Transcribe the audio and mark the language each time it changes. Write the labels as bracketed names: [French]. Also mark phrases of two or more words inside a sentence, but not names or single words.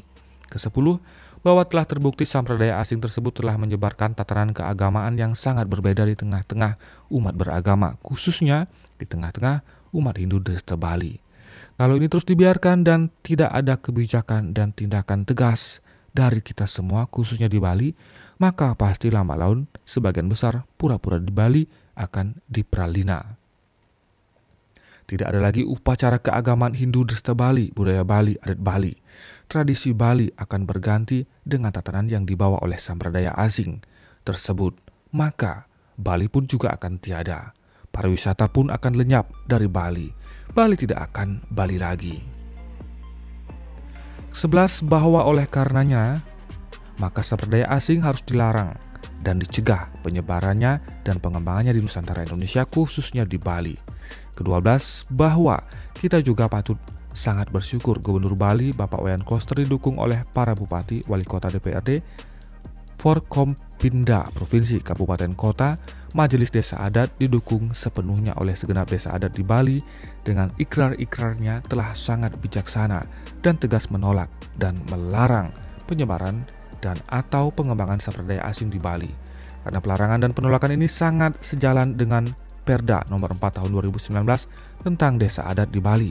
[Indonesian] Ke-10, bahwa telah terbukti sampradaya asing tersebut telah menyebarkan tatanan keagamaan yang sangat berbeda di tengah-tengah umat beragama, khususnya di tengah-tengah umat Hindu Dresta Bali. Kalau ini terus dibiarkan dan tidak ada kebijakan dan tindakan tegas dari kita semua khususnya di Bali, maka pasti lambat laun sebagian besar pura-pura di Bali akan diperalina. Tidak ada lagi upacara keagamaan Hindu Dresta Bali, budaya Bali, adat Bali. Tradisi Bali akan berganti dengan tatanan yang dibawa oleh sampradaya asing tersebut. Maka Bali pun juga akan tiada. Pariwisata pun akan lenyap dari Bali. Bali tidak akan Bali lagi. 11. Bahwa oleh karenanya, maka sampradaya asing harus dilarang dan dicegah penyebarannya dan pengembangannya di Nusantara Indonesia khususnya di Bali. Ke-12, bahwa kita juga patut sangat bersyukur Gubernur Bali Bapak Wayan Koster didukung oleh para bupati, wali kota, DPRD, Forkompinda Provinsi, Kabupaten Kota, Majelis Desa Adat didukung sepenuhnya oleh segenap desa adat di Bali dengan ikrar-ikrarnya telah sangat bijaksana dan tegas menolak dan melarang penyebaran dan atau pengembangan sampradaya asing di Bali. Karena pelarangan dan penolakan ini sangat sejalan dengan Perda nomor 4 tahun 2019 tentang desa adat di Bali.